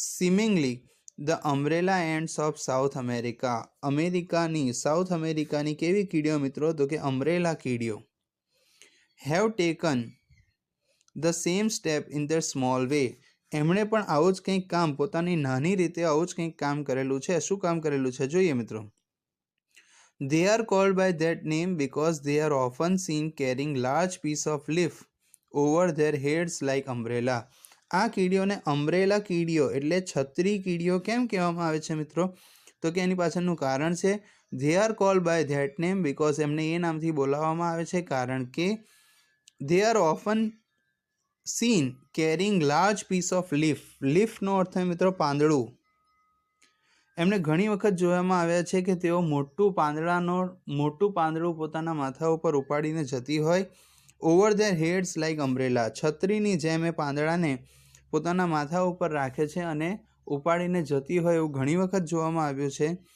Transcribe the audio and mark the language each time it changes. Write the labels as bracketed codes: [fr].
[en] Seemingly the umbrella ants of South America. [gu] South અમેરિકાની કેવી કીડીઓ મિત્રો? તો કે અમ્બ્રેલા કીડીઓ। [en] Have taken the same step in their small way. [gu] એમણે પણ આવું જ કંઈક કામ પોતાની નાની રીતે આવું જ કંઈક કામ કરેલું છે. શું કામ કરેલું છે જોઈએ મિત્રો. [en] They are called by that name because they are often seen carrying large piece of leaf over their heads like umbrella. [gu] આ કીડીઓને અમ્બ્રેલા કીડીઓ એટલે છત્રી કીડીઓ કેમ કહેવામાં આવે છે મિત્રો? તો કે એની પાછળનું કારણ છે [en] they are called by that name because [gu] એમને એ નામથી બોલાવવામાં આવે છે કારણ કે [en] they are often seen carrying large piece of leaf. [gu] લીફનો અર્થ થાય મિત્રો પાંદડું. એમને ઘણી વખત જોવામાં આવ્યા છે કે તેઓ મોટું પાંદડું પોતાના માથા ઉપર ઉપાડીને જતી હોય. [en] Over their heads like umbrella. [gu] છત્રીની જેમ એ પાંદડાને પોતાના માથા ઉપર રાખે છે અને ઉપાડીને જતી હોય એવું ઘણી વખત જોવામાં આવ્યું છે.